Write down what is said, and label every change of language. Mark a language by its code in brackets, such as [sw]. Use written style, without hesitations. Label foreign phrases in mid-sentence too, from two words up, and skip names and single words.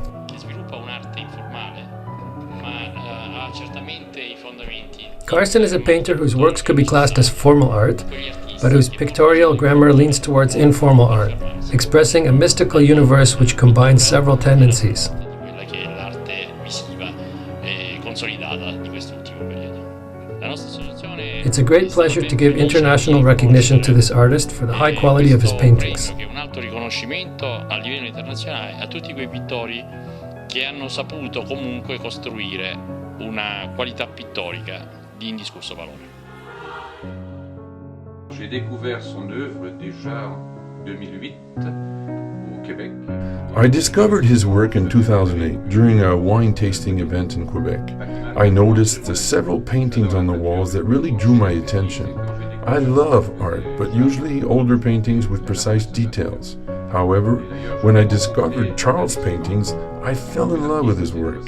[en] Carson is a painter whose works could be classed as formal art, but whose pictorial grammar leans towards informal art, expressing a mystical universe which combines several tendencies. It's a great pleasure to give international recognition to this artist for the high quality of his paintings. [it] Un alto riconoscimento a livello internazionale a tutti quei pittori che hanno saputo comunque costruire una qualità pittorica di indiscusso valore. [fr] J'ai découvert son œuvre déjà en 2008 au Québec. [en] I discovered his work in 2008 during a wine tasting event in Quebec. I noticed the several paintings on the walls that really drew my attention. I love art, but usually older paintings with precise details. However, when I discovered Charles' paintings, I fell in love with his work.